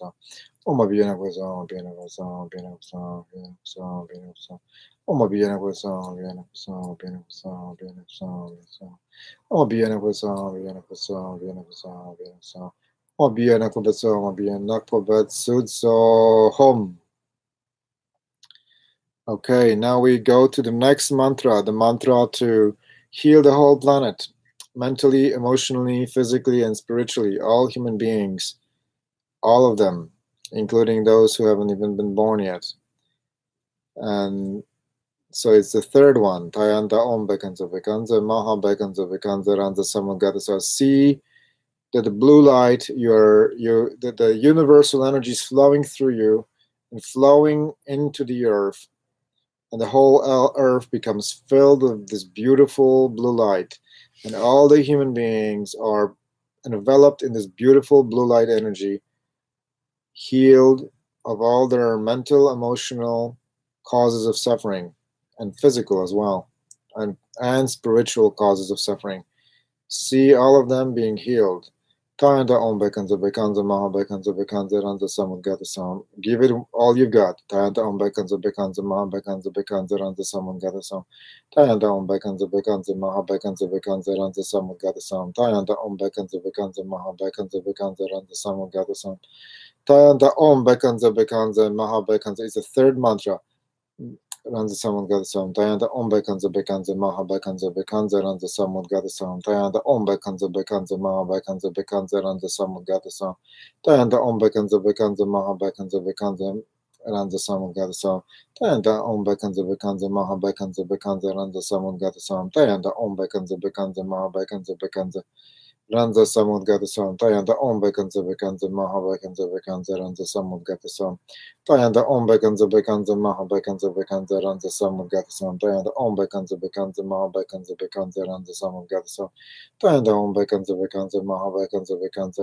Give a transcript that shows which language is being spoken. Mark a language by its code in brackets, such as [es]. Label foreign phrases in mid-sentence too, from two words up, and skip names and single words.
[sa] Oma biena kubeso, oma biena kubeso, oma biena kubeso, oma biena kubeso, oma biena kubeso. Oma biena kubeso, oma biena kubeso, oma biena kubeso, oma biena kubeso, oma biena kubeso. Oma biena kubeso, oma biena kubeso, oma biena kubeso, oma biena kubeso. Oma biena kubeso, oma biena kubeso, home. [en] Okay, now we go to the next mantra, the mantra to heal the whole planet, mentally, emotionally, physically, and spiritually, all human beings, all of them, including those who haven't even been born yet. And so it's the third one, [sa] Tayanta Om Bekanza Bekanza, Maha Bekanza Bekanza Ranza Samagata. [en] So see that the blue light, that the universal energy is flowing through you and flowing into the earth, and the whole earth becomes filled with this beautiful blue light, and all the human beings are enveloped in this beautiful blue light energy, healed of all their mental, emotional causes of suffering, and physical as well, and spiritual causes of suffering. See all of them being healed. [sa] Tayanda Om Bekanza Bekanza Maha Bekanza Bekanza Ranza Samungata Sam. [en] Give it all you've got. [sa] Tayanda Om Bekanza Bekanza Maha Bekanza Bekanza Ranza Samungata Sam. Tayanda Om Bekanza Bekanza Maha Bekanza Bekanza Ranza Samungata Sam. Tayanda Om Bekanza Bekanza Maha Bekanza Bekanza Ranza Samungata Sam. Tayanda Om Bekanza Bekanza Maha Bekanza [en] is the third mantra. [sa] Ranza Samudgata Sam, Tayanda Om Bekanza Bekanza Maha Bekanza Bekanza Ranza Samudgata Sam, Tayanda Om Bekanza Bekanza Maha Bekanza Bekanza Ranza Samudgata Sam, Tayanda Om Bekanza Bekanza Maha Bekanza Bekanza Ranza Samudgata Sam, Tayanda Om Bekanza Bekanza Maha Bekanza Bekanza Ranza Samudgata Sam, Tayanda Om Bekanza Bekanza Maha Bekanza Bekanza Ranza Samudgata Sam, Tayanda Om Bekanza Bekanza Maha Bekanza Bekanza Ranza Samudgata Sam, Tayanda Om Bekanza Bekanza Maha Bekanza Bekanza Ranza Samudgata Sam, Tayanda Om Bekanza Bekanza Maha Bekanza Bekanza Ranza Samudgata Sam, Tayanda Om Bekanza Bekanza Maha Bekanza Bekanza